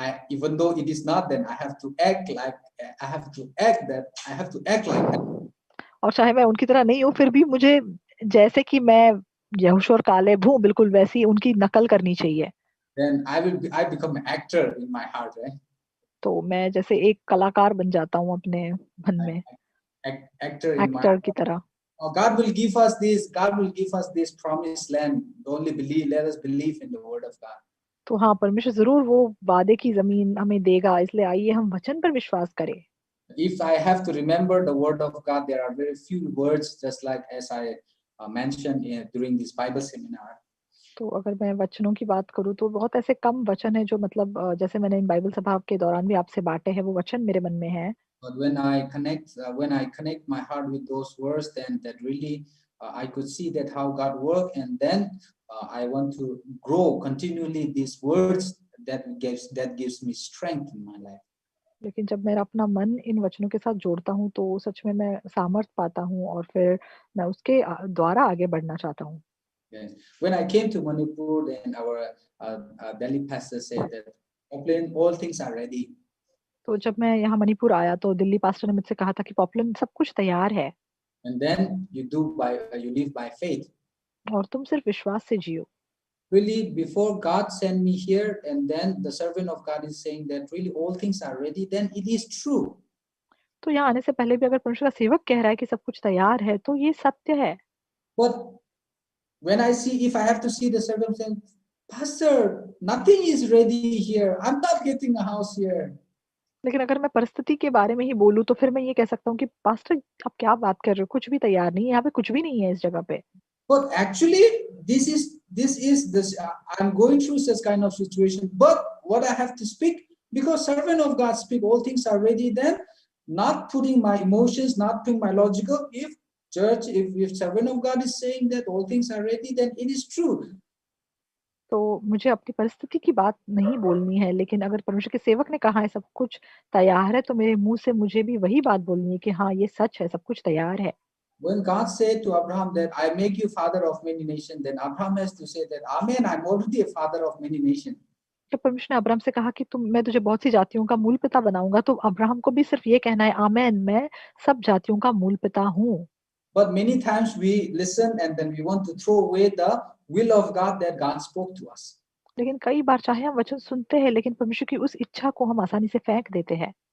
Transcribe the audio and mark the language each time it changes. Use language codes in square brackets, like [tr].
[en] Even though it is not, then I have to act like that. [hi] और चाहे मैं उनकी तरह नहीं हूँ, फिर भी मुझे जैसे कि मैं यहोशू और कालेब हूँ, बिल्कुल वैसी उनकी नकल करनी चाहिए। [en] Then I become an actor in my heart, right? [hi] तो मैं जैसे एक कलाकार बन जाता हूँ अपने मन में, एक्टर की तरह। [en] God will give us this promised land. Let us believe in the word of God. [hi] तो हाँ, परमेश्वर जरूर वो वादे की जमीन हमें देगा, इसलिए आइए हम वचन पर विश्वास करें। [en] If I have to remember the word of God, there are very few words, just like as I mentioned during this Bible seminar. [hi] तो अगर मैं वचनों की बात करूँ तो बहुत ऐसे कम वचन है जो मतलब जैसे मैंने इन बाइबल सभा के दौरान भी आपसे बांटे हैं, वो वचन मेरे मन में है। [en] But when I connect my heart with those words, then that really I could see that how God works, and then I want to grow continually these words that gives me strength in my life. [hi] लेकिन जब मेरा अपना मन इन वचनों के साथ जोड़ता हूँ तो सच में मैं सामर्थ पाता हूँ और फिर मैं उसके द्वारा आगे बढ़ना चाहता हूँ। [en] Yes. When I came to Manipur, then our Delhi pastor said that all things are ready. [hi] तो जब मैं यहाँ मणिपुर आया तो दिल्ली पास्टर ने मुझसे कहा था कि पॉपुलर सब कुछ तैयार है। [en] And then you live by faith. [hi] और तुम सिर्फ विश्वास से जियो। [en] Really, before God sent me here, and then the servant of God is saying that really all things are ready, then it is true. [hi] तो यहाँ आने से पहले भी अगर परमेश्वर का सेवक कह रहा है कि सब कुछ तैयार है, तो ये सत्य है। [en] But when if I have to see the servant saying, Pastor, nothing is ready here. I'm not getting a house here. [hi] लेकिन अगर मैं परिस्थिति के बारे में ही बोलूं तो फिर मैं ये कह सकता हूँ कि पास्टर आप क्या बात कर रहे हो, कुछ भी तैयार नहीं है, यहाँ पे कुछ भी नहीं है इस जगह पे। [en] But actually, this is I'm going through such kind of situation. But what I have to speak, because servant of God speak, all things are ready. Then, not putting my emotions, not putting my logical. If servant of God is saying that all things are ready, then it is true. [hi] तो मुझे अपनी परिस्थिति की बात नहीं बोलनी है, लेकिन अगर परमेश्वर के सेवक ने कहा है सब कुछ तैयार है, तो मेरे मुंह से मुझे भी वही बात बोलनी है कि हाँ ये सच है, सब कुछ तैयार है। [en] When God said to Abraham that I make you father of many nations, then Abraham has to say that Amen, I'm already a father of many nations. [hi] जब परमेश्वर ने अब्राहम से कहा कि मैं तुझे बहुत सी जातियों का मूल पिता बनाऊंगा, तो अब्राहम को भी सिर्फ ये कहना है आमेन, मैं सब जातियों का मूल पिता हूँ। [en] But many times we listen and then we want to throw away the will of God that God spoke to us. [hi] लेकिन कई बार चाहे हम वचन सुनते हैं, लेकिन परमेश्वर की उस इच्छा को हम आसानी से फेंक देते हैं।